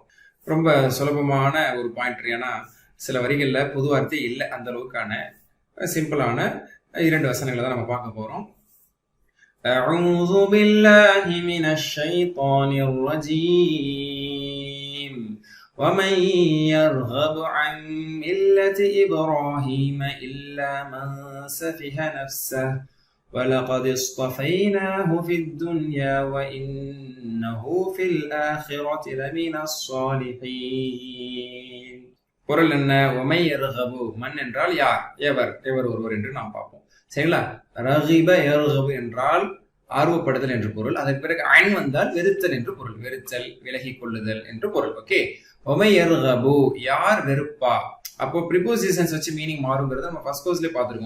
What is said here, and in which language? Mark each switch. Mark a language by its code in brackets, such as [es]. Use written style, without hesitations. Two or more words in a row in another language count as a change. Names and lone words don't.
[ta] ரொம்ப சுலபமான ஒரு பாயிண்ட். ஏன்னா சில வரிகள்ல பொது வார்த்தை இல்லை, அந்த அளவுக்கான சிம்பிளான 2 வசனங்களை தான் நம்ம பார்க்க போறோம். [ar] أعوذ بالله من الشيطان الرجيم. ومن يرغب عن ملة إبراهيم إلا من سفه نفسه ولقد اصطفيناه في الدنيا وإنه في الآخرة لمن الصالحين. [ta] பொருள் என்ன? [ar] ومن يرغب, [ta] மன் என்றால் யார், எவர் ஒருவர் என்று நாம் பார்ப்போம். சரிங்களா? [ar] رغب يرغب [ta] என்றால் ஆர்வப்படுதல் என்று பொருள். அதற்கு பிறகு ஐன் வந்தால் வெறுத்தல் என்று பொருள். வெறுத்தல், விலகி கொள்ளுதல் என்று பொருள். ஓகே. ஒமையர்கபு, யார் வெறுப்பா. அப்போ ப்ரிபோசிஷன்ஸ் வச்சு மீனிங் மாறுங்கிறத நம்ம [en] first course [ta] பார்த்துருக்கோம்.